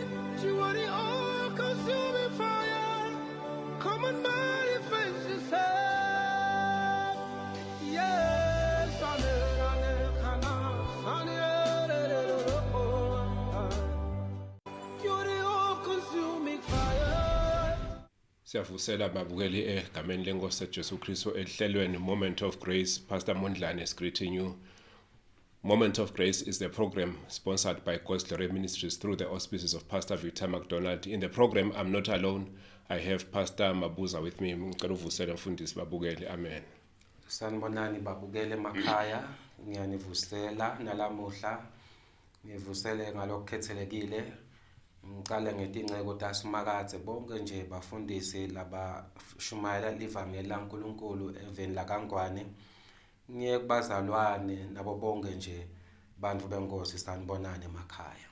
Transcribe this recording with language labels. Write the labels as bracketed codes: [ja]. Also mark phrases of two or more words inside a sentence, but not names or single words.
[en] You are the all-consuming fire. Come and manifest yourself. Yes, you're the all-consuming fire. [ss] Siyavusela babukeli egameni lenkosi Jesu Kristu ehlelweni Moment of Grace. [en] Pastor Mondlane is greeting you. Moment of Grace is the program sponsored by God's Glory Ministries through the auspices of Pastor Victor McDonald. In the program, I'm not alone. I have Pastor Mabuza with me. [ss] Ngicela uvusele mfundisi babukeli. Amen. Sanibonani babukele emakhaya, ngiyanivusela nalamuhla. Ngivusele ngalokukhethelekile. Ngicela ngetinceko taSimakathe bonke nje bafundisi laba shumayela livangeli laNkulunkulu eveni laKangwane. Ngiye kubazalwane nabo bonke nje bantu benkosi sanibonani emakhaya.